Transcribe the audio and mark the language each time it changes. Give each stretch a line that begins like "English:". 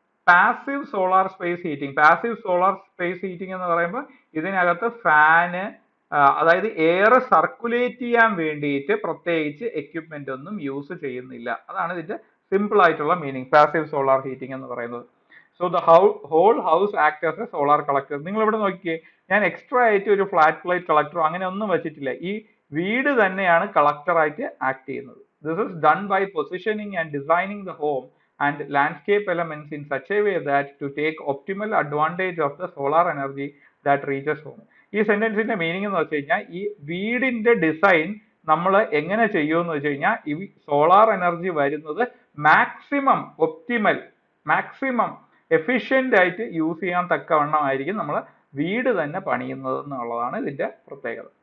Malayalam: Passive solar space heating. Passive solar space heating എന്ന് പറയുമ്പോൾ ഇതിനകത്ത് ഫാന്, അതായത് എയർ സർക്കുലേറ്റ് ചെയ്യാൻ വേണ്ടിയിട്ട് പ്രത്യേകിച്ച് എക്യുപ്മെന്റ് ഒന്നും യൂസ് ചെയ്യുന്നില്ല. അതാണ് ഇതിന്റെ സിമ്പിൾ ആയിട്ടുള്ള മീനിങ് പാസീവ് സോളാർ ഹീറ്റിംഗ് എന്ന് പറയുന്നത്.
English: So the whole house act as a solar collector.
Malayalam: നിങ്ങൾ ഇവിടെ നോക്കിയേ, ഞാൻ എക്സ്ട്രാ ആയിട്ട് ഒരു ഫ്ലാറ്റ് പ്ലേറ്റ് കളക്ടറോ അങ്ങനെ ഒന്നും വെച്ചിട്ടില്ല. ഈ വീട് തന്നെയാണ് കളക്ടർ ആയിട്ട് ആക്ട് ചെയ്യുന്നത്.
English: This is done by positioning and designing the home and landscape elements in such a way that to take optimal advantage of the solar energy that reaches home.
Malayalam: ഈ സെന്റൻസിന്റെ meaning എന്ന് വെച്ച് കഴിഞ്ഞാൽ ഈ വീടിന്റെ design നമ്മൾ എങ്ങനെ ചെയ്യുമെന്ന് വെച്ച് കഴിഞ്ഞാൽ ഈ സോളാർ എനർജി വരുന്നത് മാക്സിമം ഒപ്റ്റിമൽ, മാക്സിമം എഫിഷ്യന്റ് ആയിട്ട് യൂസ് ചെയ്യാൻ തക്കവണ്ണമായിരിക്കും നമ്മൾ വീട് തന്നെ പണിയുന്നത് എന്നുള്ളതാണ് ഇതിന്റെ പ്രത്യേകത.